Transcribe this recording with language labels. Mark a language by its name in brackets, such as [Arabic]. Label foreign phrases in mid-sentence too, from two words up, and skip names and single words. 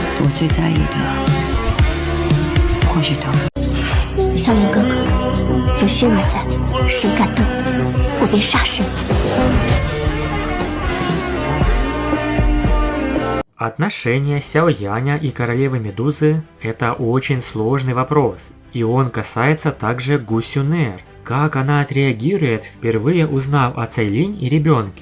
[Chinese] 最在意的，或许都萧炎哥哥，有轩儿在，谁敢动我便杀身。 [Russian] Отношения Сяо Яня и королевы Медузы – это очень сложный вопрос, и он касается также Гу Сюнэр. Как она отреагирует, впервые узнав о Цайлинь и ребенке?